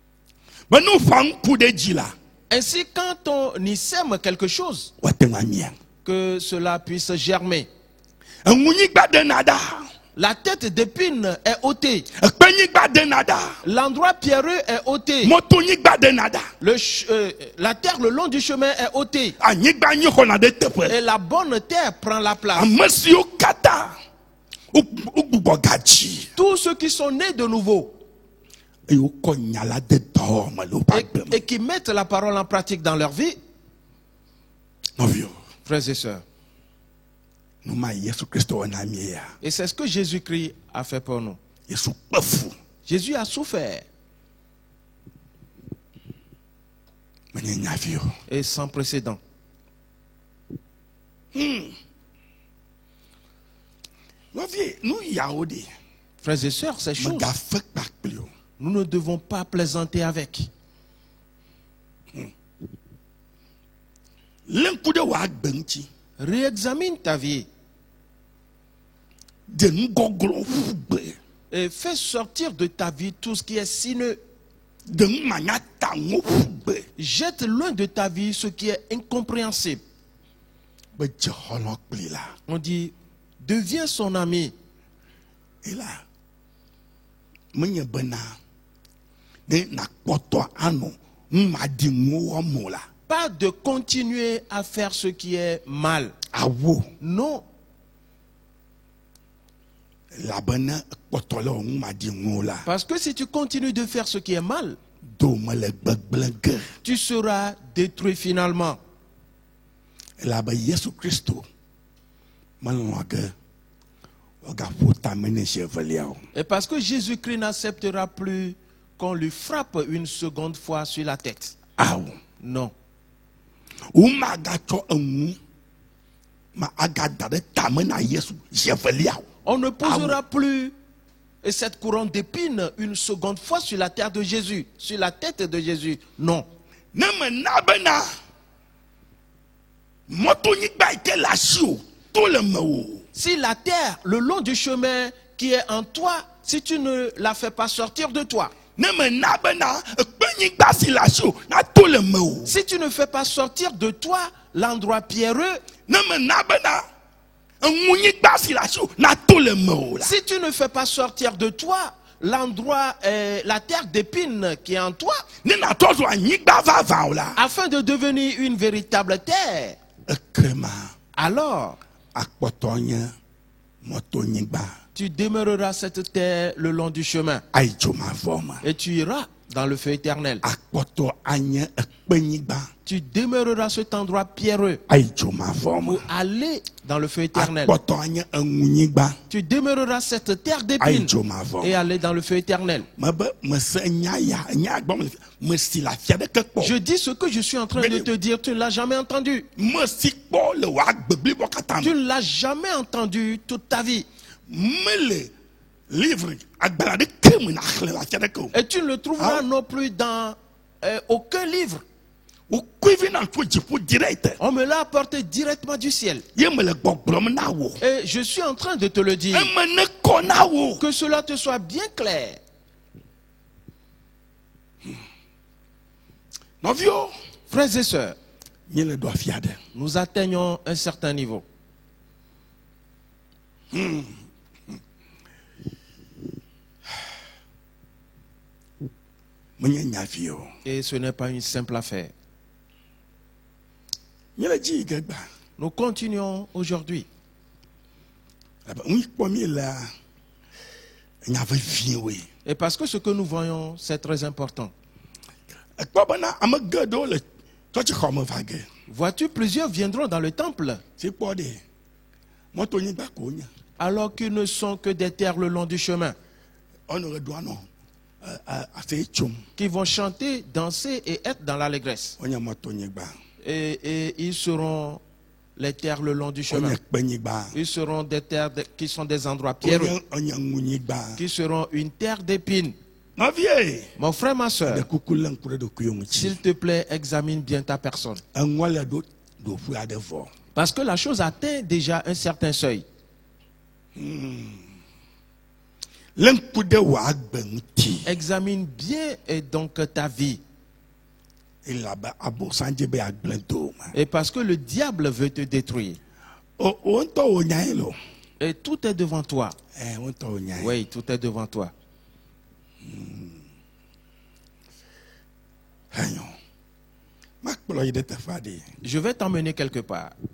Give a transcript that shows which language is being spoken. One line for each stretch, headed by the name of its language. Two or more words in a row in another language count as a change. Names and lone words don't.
French: Ainsi, quand on y sème quelque chose, que cela puisse germer.
Ewe: Eŋunyigba de nada.
French: La tête d'épine est ôtée.
Ewe: Ekpenyigba de nada.
French: L'endroit pierreux est ôté.
Ewe: Motonyigba de nada.
French: La terre le long du chemin est ôtée.
Ewe: Anyigba nyi xɔna de teƒe.
French: Et la bonne terre prend la place.
Ewe: Ame siwo kata wogbugbɔ gadzi.
French: Tous ceux qui sont nés de nouveau
Ewe: Eye wokɔ nya la de dɔwɔme le woƒe agbe me.
French: et qui mettent la parole en pratique dans leur vie,
Ewe: Nɔviwo,
French: frères et sœurs.
Ewe: nu ma Yesu Kristo wɔ na mie ya.
French: Et c'est ce que Jésus-Christ a fait pour nous.
Ewe: Yesu kpe fu.
French: Jésus a souffert.
Ewe: Menye nyaviwo.
French: Et sans précédent.
Ewe: Nɔvie, nu yawo de.
French: Frères et sœurs, ces choses,
Ewe: Megafe kpakpli o.
French: nous ne devons pas plaisanter avec.
Ewe: Le ŋku ɖe wò agbe ŋuti.
French: Réexamine ta vie
Ewe: De nu gɔglɔ̃ ƒu gbe.
French: et fais sortir de ta vie tout ce qui est sinueux.
Ewe: De nu manya ta ŋu ƒu gbe.
French: Jette loin de ta vie ce qui est incompréhensible.
Ewe: Be dze xɔlɔ̃ kpli la.
French: On dit, deviens son ami.
Ewe: Ela menye bena ne nakpɔtɔ anɔ ŋmadi ŋuwo wɔm o la.
French: Pas de continuer à faire ce qui est mal.
Ewe: Awo
French: Non.
Ewe: labena kpɔtɔ le wò ŋmadi ŋuwo la.
French: Parce que si tu continues de faire ce qui est mal,
Ewe: Do me le gbegblẽ ge.
French: tu seras détruit finalement.
Ewe: Elabe Yesu Kristo melɔ̃ ge wògaƒo tame ne zi evelia o.
French: Et parce que Jésus-Christ n'acceptera plus qu'on lui frappe une seconde fois sur la tête.
Ewe: Awo.
French: Non.
Ewe: Womagatsɔ eŋu ma agada ɖe tame na Yesu zi evelia o.
French: On ne posera plus cette couronne d'épines une seconde fois sur la terre de Jésus, sur la tête de Jésus. Non.
Ewe: Ne mena bena mɔtonyigba yi ke le asi o to le me o.
French: Si la terre, le long du chemin qui est en toi, si tu ne la fais pas sortir de toi,
Ewe: Ne mena bena ekpenyigba si le asi o na to le me o.
French: si tu ne fais pas sortir de toi l'endroit pierreux,
Ewe: Ne mena bena eŋunyigba si le asi o na to le me o la.
French: si tu ne fais pas sortir de toi l'endroit, la terre d'épines qui est en toi,
Ewe: Ne natɔ zu anyigba vavã o la.
French: afin de devenir une véritable terre,
Ewe: Ekema
French: alors
Ewe: akpɔtɔ nye mɔtonyigba
French: tu demeureras cette terre le long du chemin
Ewe: ayi dzomavɔ me.
French: et tu iras dans le feu éternel.
Ewe: Akpɔtɔ anye ekpenyigba
French: Tu demeureras cet endroit pierreux
Ewe: ayi dzomavɔ me.
French: pour aller dans le feu éternel.
Ewe: Akpɔtɔ anye eŋunyigba
French: Tu demeureras cette terre
Ewe: ayi
French: d'épines
Ewe: dzomavɔ
French: et
Ewe: me.
French: aller dans le feu éternel.
Ewe: Mebe mese nya ya nya gbɔ me si la fia ɖeke
French: Je
Ewe: kpɔ.
French: dis ce que je suis en train de te dire, tu ne l'as jamais entendu.
Ewe: Me si kpɔ le wò agbe blibo katã
French: Tu
Ewe: me.
French: ne l'as jamais entendu toute ta vie.
Ewe: Mele livre agbalẽ ɖeke me na xlẽ le afia ɖeke o.
French: Et tu ne le trouveras non plus dans aucun livre.
Ewe: Wòkoe vi na tso dziƒo direct.
French: On me l'a apporté directement du ciel.
Ewe: Ye mele gbɔgblɔm na wò.
French: Et je suis en train de te le dire.
Ewe: Eme ne kɔ na wò.
French: Que cela te soit bien clair.
Ewe: Nɔviwo,
French: Frères et sœurs,
Ewe: nye le ɖo afia ɖe.
French: nous atteignons un certain niveau.
Ewe: Menye nyavi o.
French: Et ce n'est pas une simple affaire.
Ewe: Nye le dzi yi ge gba.
French: Nous continuons aujourd'hui.
Ewe: Ebe nu yi kpɔ mi lea, nya veviewoe.
French: Et parce que ce que nous voyons, c'est très important.
Ewe: Ekpɔ bena ame geɖewo le tsɔtsixɔ me va ge.
French: Vois-tu, plusieurs viendront dans le temple
Ewe: Si kpɔ ɖe mɔtonyigba ko wonye.
French: alors qu'ils ne sont que des terres le long du chemin,
Ewe: Ɔnɔ ɣe ɖua nɔ aseye tsom.
French: qui vont chanter, danser et être dans l'allégresse.
Ewe: Wonye mɔtonyigba.
French: Et ils seront les terres le long du chemin.
Ewe: Wonye kpenyigba.
French: Ils seront des terres qui sont des endroits pierreux,
Ewe: Wonye ŋunyigba.
French: qui seront une terre d'épines.
Ewe: Nɔvie,
French: Mon frère,
Ewe: ma ɖe
French: soeur,
Ewe: kuku lé ŋku ɖe ɖokuiwo ŋuti.
French: s'il te plaît, examine bien ta personne.
Ewe: Eŋua le ɖo ɖoƒe aɖe vɔ.
French: Parce que la chose atteint déjà un certain seuil.
Ewe: Le ŋku ɖe wò agbe ŋuti.
French: Examine bien et donc ta vie. Et parce que le diable veut te détruire. Et tout est devant toi. Oui, tout est devant toi. Je vais t'emmener quelque part.